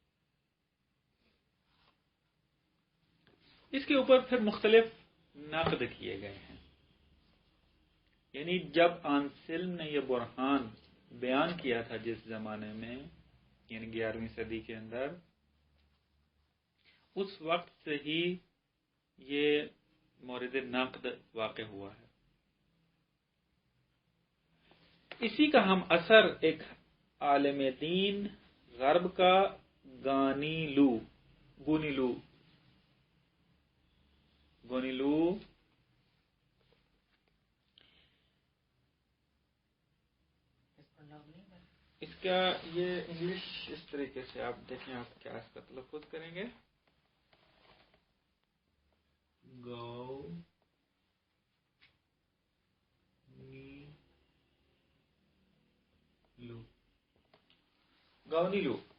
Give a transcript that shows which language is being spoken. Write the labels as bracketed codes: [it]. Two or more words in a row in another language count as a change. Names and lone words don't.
[ur] اس کے اوپر پھر مختلف نقد کیے گئے ہیں. یعنی جب آنسلم نے یہ برہان بیان کیا تھا جس زمانے میں، یعنی 11ویں صدی کے اندر، اس وقت سے ہی یہ مورد نقد واقع ہوا ہے. اسی کا ہم اثر ایک عالم دین غرب کا گونیلو گونیلو اس کا یہ انگلش اس طریقے سے آپ دیکھیں، آپ کیا اس کا تلفظ کریں گے. गौ नी लू, गौनीलू।